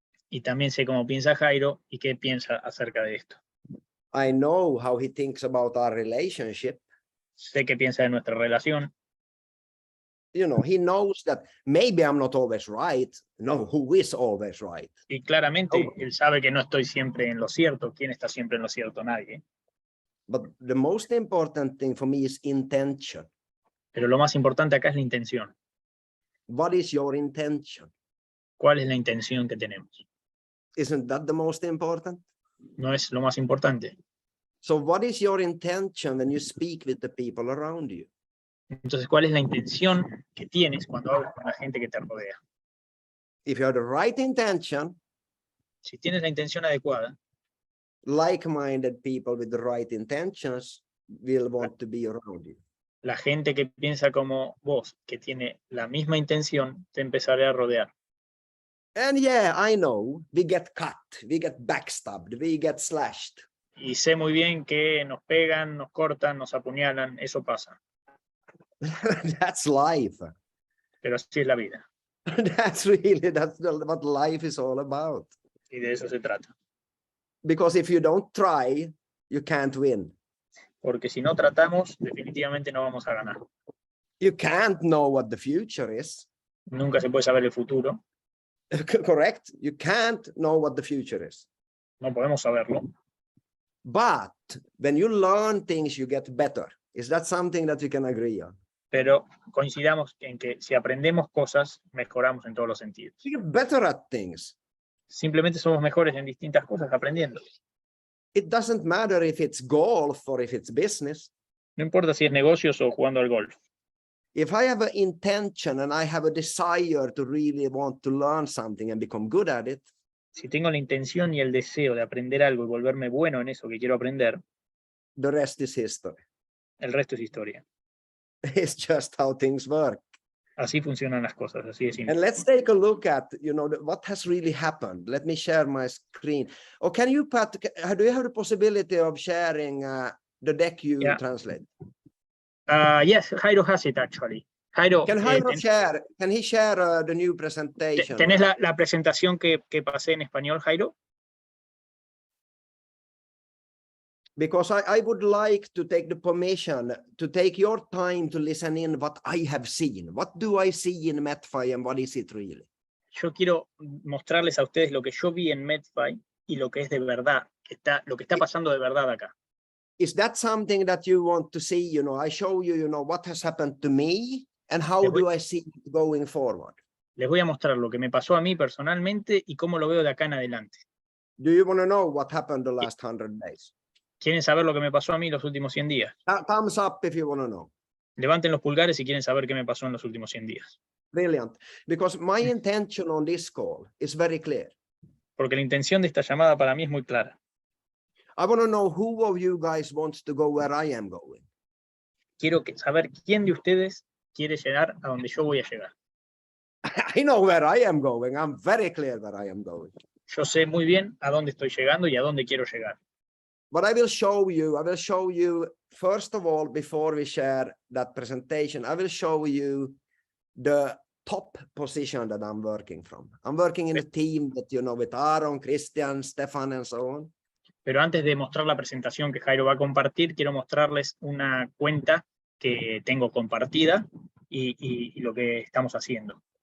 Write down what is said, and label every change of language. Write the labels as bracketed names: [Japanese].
[Spanish] Y también sé cómo piensa Jairo y qué piensa acerca de esto. [English] I know how he thinks about our relationship. [Spanish] Sé qué piensa de nuestra relación. [English] He knows that maybe I'm not always right. No, who is always right? [Spanish] Y claramente Oh. él sabe que no estoy siempre en lo cierto. ¿Quién está siempre en lo cierto? Nadie. [English] But the most important thing for me is intention. [Spanish] Pero lo más importante acá es la intención. [English] What is your intention? [Spanish] ¿Cuál es la intención que tenemos? [English] Isn't that the most important? [Spanish] No es lo más importante. [English] So what is your intention when you speak with the people around you? [Spanish] Entonces, ¿cuál es la intención que tienes cuando hablas con la gente que te rodea? [English] If you have the right intention, [Spanish] Si tienes la intención adecuada, [English] like-minded people with the right intentions will want to be around you. [Spanish] la gente que piensa como vos, que tiene la misma intención, te empezará a rodear. [English] And yeah, I know, we get cut, we get backstabbed, we get slashed. [Spanish] Y sé muy bien que nos pegan, nos cortan, nos apuñalan, eso pasa. [English] That's life. [Spanish] Pero así es la vida. [English] That's what life is all about. [Spanish] Y de eso se trata. [English] Because if you don't try, you can't win. [Spanish] Porque si no tratamos, definitivamente no vamos a ganar. [English] You can't know what the future is. [Spanish] Nunca se puede saber el futuro. [English] Correct? You can't know what the future is. [Spanish] No podemos saberlo. [English] But when you learn things, you get better. Is that something that we can agree on? [Spanish] Pero coincidamos en que si aprendemos cosas, mejoramos en todos los sentidos. [English] You get better at things. [Spanish] Simplemente somos mejores en distintas cosas aprendiendo. [English] It doesn't matter if it's golf or if it's business. [Spanish] No importa si es negocios o jugando al golf. [English] If I have an intention and I have a desire to really want to learn something and become good at it, [Spanish] Si tengo la intención y el deseo de aprender algo y volverme bueno en eso que quiero aprender, [English] the rest is history. [Spanish] el resto es historia. [English] It's just how things work. [Spanish] Así funcionan las cosas, así de simple. [English] And let's take a look at, what has really happened. Let me share my screen. Or can you, Pat, do you have the possibility of sharing the deck you translate? Yes, Jairo has it actually. Jairo, Can Jairo share? Can he share the new presentation? [Spanish] ¿tenés la presentación que pasé en español, Jairo? [English] Because I would like to take the permission to take your time to listen in what I have seen. What do I see in METFI and what is it really? [Spanish] Yo quiero mostrarles a ustedes lo que yo vi en METFI y lo que es de verdad, lo que está pasando de verdad acá. [English] Is that something that you want to see? I show you, what has happened to me and how do I see it going forward? [Spanish] Les voy a mostrar lo que me pasó a mí personalmente y cómo lo veo de acá en adelante. [English] Do you want to know what happened the last 100 days? [Spanish] ¿Quieren saber lo que me pasó a mí los últimos 100 días? [English] Thumbs up if you want to know. [Spanish] Levanten los pulgares si quieren saber qué me pasó en los últimos 100 días. [English] Brilliant. Because my intention on this call is very clear. [Spanish] Porque la intención de esta llamada para mí es muy clara. [English] I want to know who of you guys wants to go where I am going. [Spanish] Quiero saber quién de ustedes quiere llegar a donde yo voy a llegar. [English] I know where I am going. I'm very clear where I am going. [Spanish] Yo sé muy bien a dónde estoy llegando y a dónde quiero llegar. [English] But I will show you first of all, before we share that presentation, I will show you the top position that I'm working from. I'm working in a team that, you know, with Aaron, Christian, Stefan, and so on. [Spanish] Pero antes de mostrar la presentación que Jairo va a compartir, quiero mostrarles una cuenta que tengo compartida y lo que estamos haciendo.